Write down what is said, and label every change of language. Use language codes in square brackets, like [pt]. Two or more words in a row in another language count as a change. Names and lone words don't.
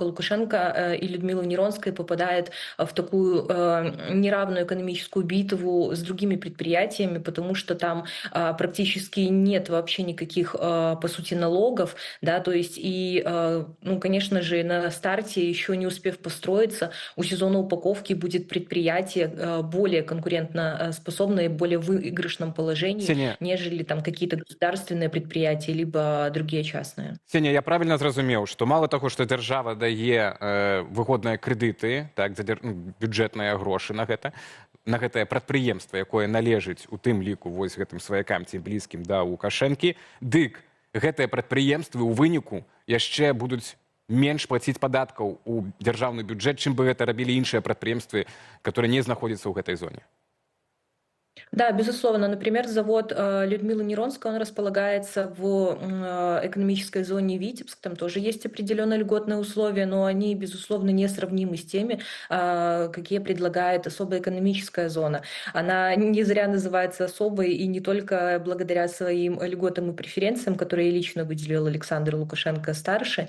[ru] Лукашенко и Людмилы Неронской попадает в такую неравную экономическую битву с другими предприятиями, потому что там практически нет вообще никаких, по сути, налогов, да, то есть и, ну, конечно же, на старте, еще не успев построиться, у сезона упаковки будет предприятие более конкурентно способное, более выигрышном положении, Ксения. нежели там какие-то государственные предприятия, либо другие частные. [be] Сеня, я правильно зразумеў, што мала таго, што дзяржава дае выгодныя крэдыты, так, бюджэтныя грошы на гэтае прадпрыемства, якое належыць у тым ліку вось гэтым сваякам ці блізкім да Лукашэнкі, дык гэтыя прадпрыемствы ў выніку яшчэ будуць менш плаціць падаткаў у дзяржаўны бюджэт, чым бы гэта рабілі іншыя прадпрыемствы, которые не знаходзяцца ў гэтай зоне. [ru] Да, безусловно. Например, завод Людмилы Неронской, он располагается в экономической зоне Витебск. Там тоже есть определенные льготные условия, но они, безусловно, несравнимы с теми, какие предлагает особая экономическая зона. Она не зря называется особой, и не только благодаря своим льготам и преференциям, которые лично выделил Александр Лукашенко-старший.